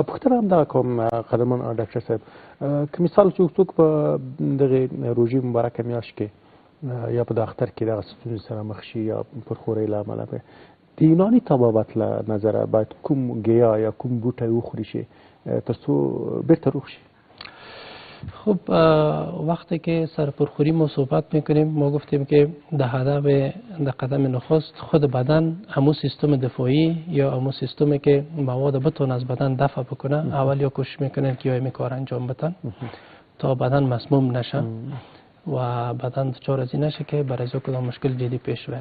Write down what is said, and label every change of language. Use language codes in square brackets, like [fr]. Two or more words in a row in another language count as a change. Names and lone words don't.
[ps] پوښتنه همدغه کوم قدرمن ډاکټر صاحب، که مثال څوک په دغې روژې مبارکه میاشت کې یا په د اختر کې دغه ستونزې سره مخ شي یا پرخورۍ له امله به د یوناني طبابت له نظره باید کوم ګیا یا کوم بوټی وخوری شي تر څو بهتر روغ شي؟ [fa] خب وقتی که سر پرخوری ما صحبت میکنیم ما گفتیم که در هدف در قدم نخست خود بدن همون سیستم دفاعی یا همون سیستمی که مواد بتونه از بدن دفع بکنه اول یا کوشش میکنن که این کار انجام بدن تا بدن مسموم نشه و بدن دچار از این نشه که برای کدام مشکل جدی پیش بره.